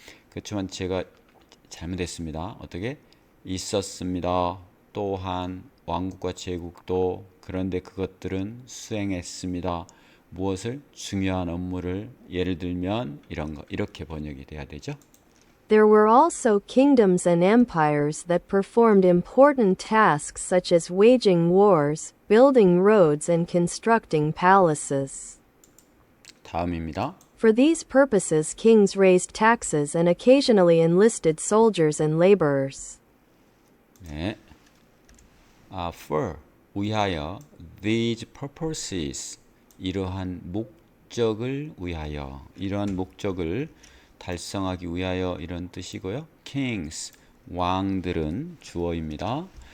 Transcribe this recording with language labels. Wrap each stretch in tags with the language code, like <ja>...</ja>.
<ko>그렇지만 제가 잘못했습니다. 어떻게? 있었습니다. 또한 왕국과 제국도. 그런데 그것들은 수행했습니다. 무엇을? 중요한 업무를. 예를 들면 이런 거 이렇게 번역이 돼야 되죠.</ko> <en>There were also kingdoms and empires that performed important tasks such as waging wars, building roads, and constructing palaces.</en> <ko>다음입니다.</ko> <en>For these purposes, kings raised taxes and occasionally enlisted soldiers and laborers.</en> <ko>네. for 위하여,</ko> <en>these purposes</en> <ko>이러한 목적을 위하여, 이러한 목적을 달성하기 위하여 이런 뜻이고요. kings 왕들은 주어입니다.</ko>